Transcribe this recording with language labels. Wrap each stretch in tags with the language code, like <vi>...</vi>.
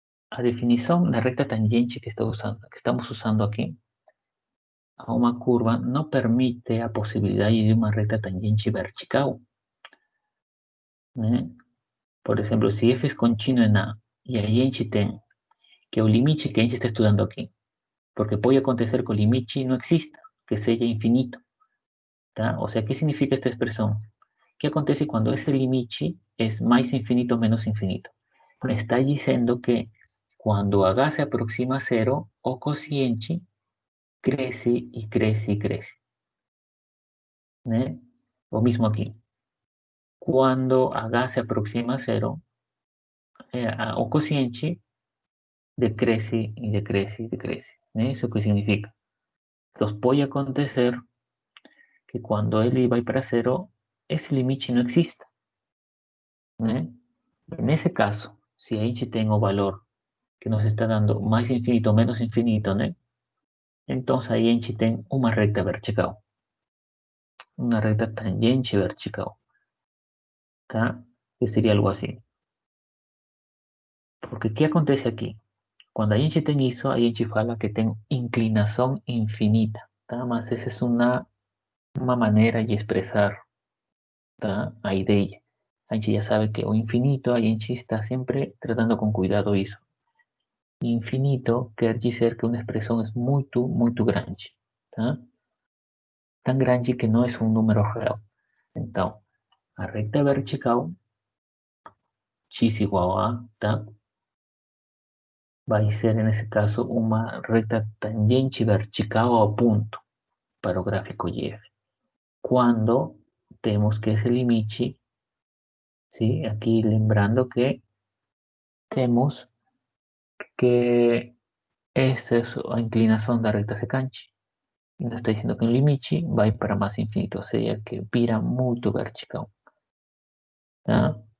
<pt>A definição da recta tangente que estamos usando aqui a uma curva não permite a possibilidade de uma reta tangente vertical, né? Por exemplo, se f é contínuo em A e a gente tem que o limite que a gente está estudando aqui, porque pode acontecer que o limite não exista, que seja infinito, tá? Ou seja, o que significa esta expressão?</pt> <es>¿Qué acontece cuando ese limite es más infinito menos infinito? Me está diciendo que cuando H se aproxima a cero, o cociente crece y crece y crece. ¿Eh? Lo mismo aquí. Cuando H se aproxima a cero, o cociente decrece y decrece y decrece. ¿Eso qué significa? Entonces puede acontecer que cuando él va para cero, ese límite no exista. ¿Eh? En ese caso, si h tengo valor que nos está dando más infinito menos infinito, ¿no? Entonces ahí h tengo una recta vertical, una recta tangente vertical, ¿tá? Que sería algo así. Porque ¿qué acontece aquí?</es> <pt>Cuando a gente tem isso, a gente fala que tem inclinação infinita, tá? Mas essa é uma maneira de expressar, tá? A ideia. A gente já sabe que o infinito, a gente está sempre tratando com cuidado isso. Infinito quer dizer que uma expressão é muito, muito grande, tá? Tão grande que não é um número real. Então, a recta vertical, x igual a, tá? Vai ser, nesse caso, uma recta tangente vertical ao ponto para o gráfico y.</pt> <es>Cuando tenemos que ese límite, ¿sí? Aquí lembrando que tenemos que esa es la inclinación de la recta secante. Y nos está diciendo que el límite va a ir para más infinito, o sea que vira muy vertical. ¿Ah?</es>